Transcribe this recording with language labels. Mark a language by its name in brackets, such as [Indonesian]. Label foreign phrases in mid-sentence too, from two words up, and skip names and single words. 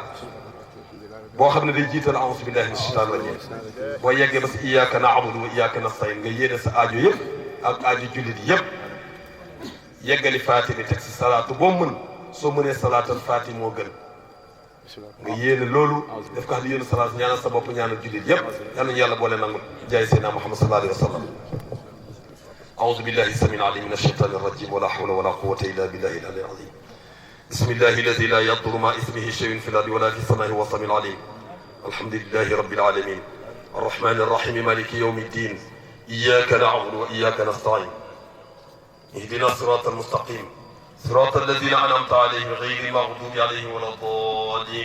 [Wolof] boo xam ne day jiital [Arabic] أعوذ بالله من الشيطان الرجيم [Wolof] boo yeggee ba si [Arabic] إياك نعبد وإياك نستعين [Wolof] nga yéene sa aajo yëpp ak aajo jullit yëpp yeggali Fatiha bi teg si salaatu boo mën soo mënee salaatal Fatiha moo gën nga yéene loolu def ko xam ne yéene salaat ñaanal sa bopp ñaanal jullit yëpp yal nañu yàlla boole nangu jaay Seydina Muhammad [Arabic] صلى الله عليه وسلم أعوذ بالله السميع العليم من الشيطان الرجيم ولا حول ولا قوة إلا بالله العلي العظيم. بسم الله الذي لا يضر مع اسمه شيء في الأرض ولا في السماء هو السميع العليم. الحمد لله رب العالمين الرحمن الرحيم مالك يوم الدين إياك نعبد وإياك نستعين اهدنا الصراط المستقيم صراط الذين أنعمت عليهم غير المغضوب عليهم ولا الضالين.